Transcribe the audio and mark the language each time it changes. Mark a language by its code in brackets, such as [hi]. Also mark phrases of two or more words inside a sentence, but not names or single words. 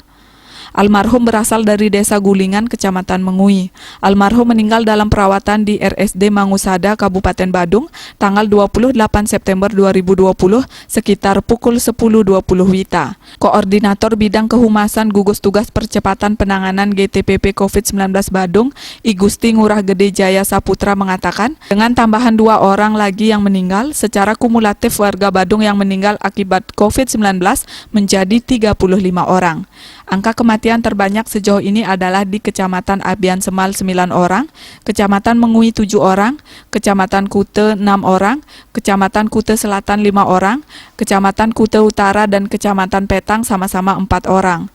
[id] Almarhum berasal dari Desa Gulingan, Kecamatan Mengui. Almarhum meninggal dalam perawatan di RSD Mangusada, Kabupaten Badung, tanggal 28 September 2020, sekitar pukul 10.20 WITA. Koordinator Bidang Kehumasan Gugus Tugas Percepatan Penanganan GTPP COVID-19 Badung, I Gusti Ngurah Gede Jaya Saputra mengatakan, dengan tambahan 2 orang lagi yang meninggal, secara kumulatif warga Badung yang meninggal akibat COVID-19 menjadi 35 orang. Angka kematian terbanyak sejauh ini adalah di Kecamatan Abian Semal 9 orang, Kecamatan Mengui 7 orang, Kecamatan Kute 6 orang, Kecamatan Kute Selatan 5 orang, Kecamatan Kute Utara dan Kecamatan Petang sama-sama 4 orang.